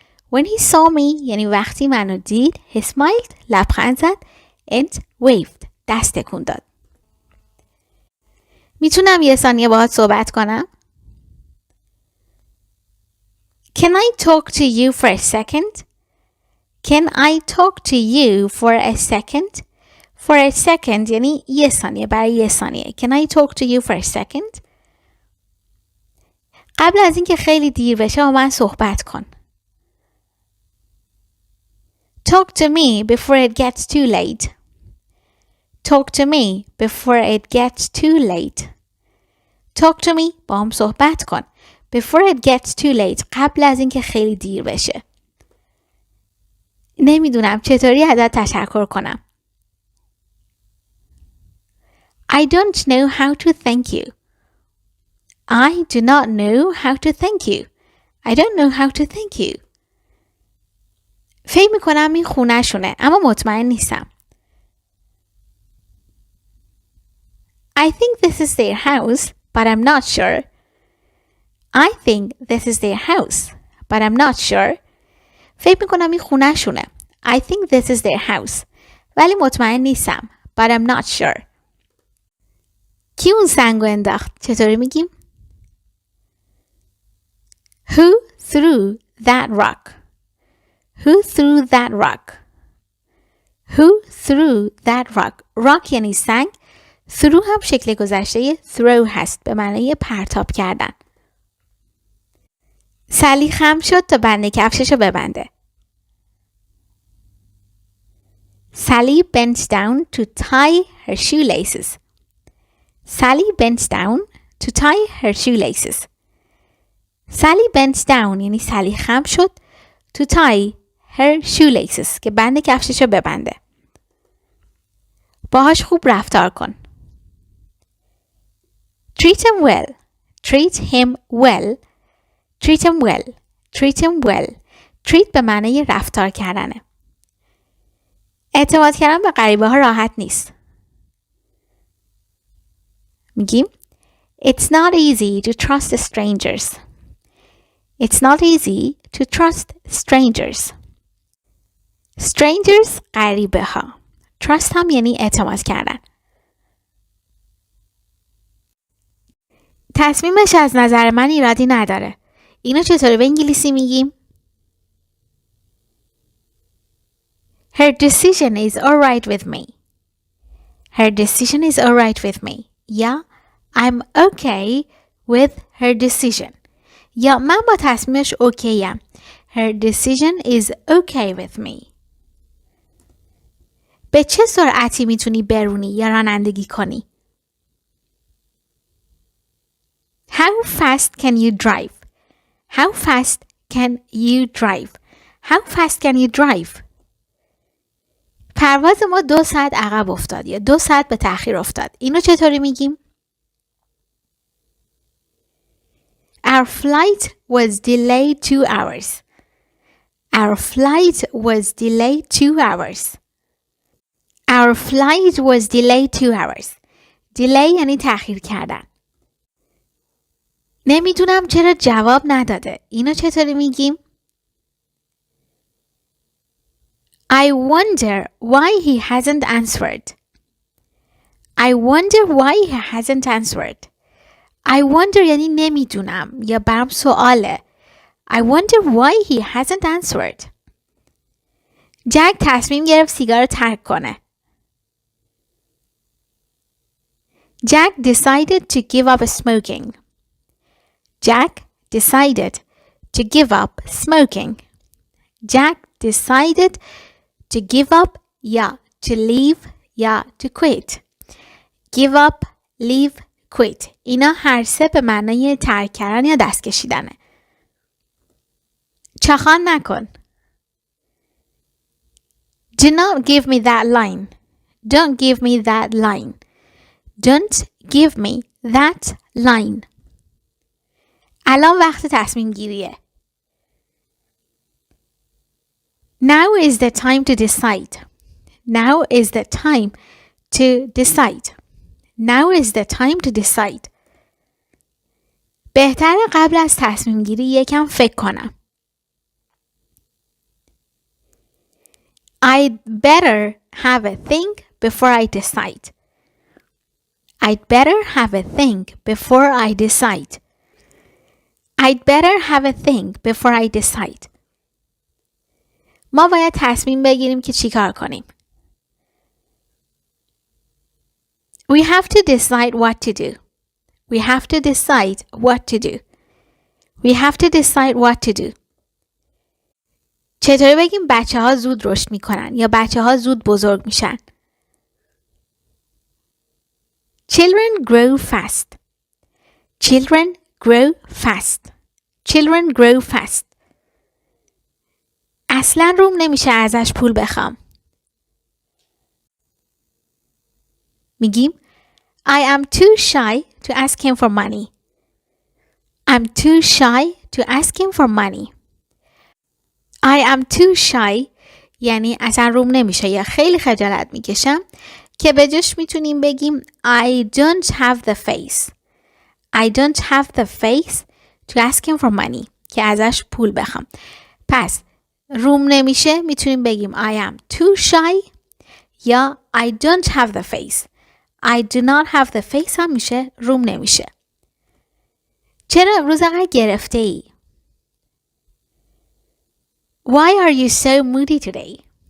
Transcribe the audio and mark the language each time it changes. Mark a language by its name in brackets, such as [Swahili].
[English] When he saw me [Persian] یعنی وقتی منو دید, [English] he smiled [Persian] لبخند زد [English] and waved [Persian] دست تکون داد. میتونم یه ثانیه باهات صحبت کنم؟ [English] Can I talk to you for a second? Can I talk to you for a second? For a second [Persian] یعنی یه ثانیه, برای یه ثانیه. [English] Can I talk to you for a second? [Persian] قبل از اینکه خیلی دیر بشه با من صحبت کن. [English] Talk to me before it gets too late. Talk to me before it gets too late. Talk to me [Persian] با هم صحبت کن. [English] Before it gets too late [Persian] قبل از اینکه خیلی دیر بشه. نمیدونم چطوری ازت تشکر کنم. [English] I don't know how to thank you. I do not know how to thank you. I don't know how to thank you. [Persian] فکر میکنم این خونه شونه اما مطمئن نیستم. [English] I think this is their house, but I'm not sure. I think this is their house, but I'm not sure. [Persian] فکر میکنم این خونه شونه. [English] I think this is their house. [Persian] ولی مطمئن نیستم. [English] But I'm not sure. [Persian] کی اون سنگو انداخت؟ چطوری میگیم؟ [English] Who threw that rock? Who threw that rock? Who threw that rock? [Persian] Rock یعنی سنگ. threw هم شکل گذشته throw هست به معنی پرتاب کردن. سلی خم شد تا بند کفششو ببنده. [English] Sally bent down to tie her shoelaces. Sally bent down to tie her shoelaces. Sally bent down [Persian] یعنی سلی خم شد [English] to tie her shoelaces [Persian] که بند کفششو ببنده. باهاش خوب رفتار کن. [English] Treat him well. Treat him well. Treat him well. Treat him well. [Persian] Treat به معنی رفتار کردنه. اعتماد کردن به غریبه ها راحت نیست. میگیم [English] It's not easy to trust strangers. It's not easy to trust strangers. [Persian] Strangers غریبه ها. Trust هم یعنی اعتماد کردن. تصمیمش از نظر من ایرادی نداره. اینو چطوری به انگلیسی میگیم؟ [English] Her decision is alright with me. Her decision is alright with me. یا I'm okay with her decision. [Persian] یا من با تصمیمش اوکیم. [English] Her decision is okay with me. [Persian] به چه سرعتی میتونی برونی یا رانندگی کنی؟ [English] How fast can you drive? How fast can you drive? How fast can you drive? [Persian] پرواز ما 2 ساعت عقب افتاد یا 2 ساعت به تأخیر افتاد. اینو چطوری میگیم؟ [English] Our flight was delayed 2 hours. Our flight was delayed 2 hours. Our flight was delayed 2 hours. [Persian] Delay یعنی تأخیر کردن. نمیدونم چرا جواب نداده. اینو چطوری میگیم؟ [English] I wonder why he hasn't answered. I wonder why he hasn't answered. I wonder [Persian] یعنی نمیدونم یا برام سواله. [English] I wonder why he hasn't answered. [Persian] جک تصمیم گرفت سیگار رو ترک کنه. [English] Jack decided to give up smoking. Jack decided to give up smoking. Jack decided to give up یا to leave یا to quit. Give up, leave, quit. [Persian] اینا هر سه به معنای ترک کردن یا دست کشیدنه. چخان نکن. [English] Do not give me that line. Don't give me that line. Don't give me that line. [Persian] الان وقت تصمیم گیریه. [English] Now is the time to decide. Now is the time to decide. Now is the time to decide. [Persian] بهتره قبل از تصمیم گیری یکم فکر کنم. [English] I'd better have a think before I decide. I'd better have a think before I decide. I'd better have a think before I decide. [Persian] ما باید تصمیم بگیریم که چی کار کنیم. [English] We have to decide what to do. We have to decide what to do. We have to decide what to do. [Persian] چطوری بگیم بچه ها زود رشد میکنن یا بچه ها زود بزرگ میشن؟ [English] Children grow fast. Children grow fast. Children grow fast. [Persian] اصلا روم نمیشه ازش پول بخوام. میگیم [English] I am too shy to ask him for money. I'm too shy to ask him for money. I am too shy [Persian] یعنی اصلا روم نمیشه یا خیلی خجالت میکشم که به جاش میتونیم بگیم [English] I don't have the face. I don't have the face to ask him for money [Persian] که ازش پول بخوام. پس روم نمیشه میتونیم بگیم [English] I am too shy یا I don't have the face. I do not have the face [Persian] هم میشه روم نمیشه. چرا امروز انقدر گرفته ای؟ [English] Why are you so moody today?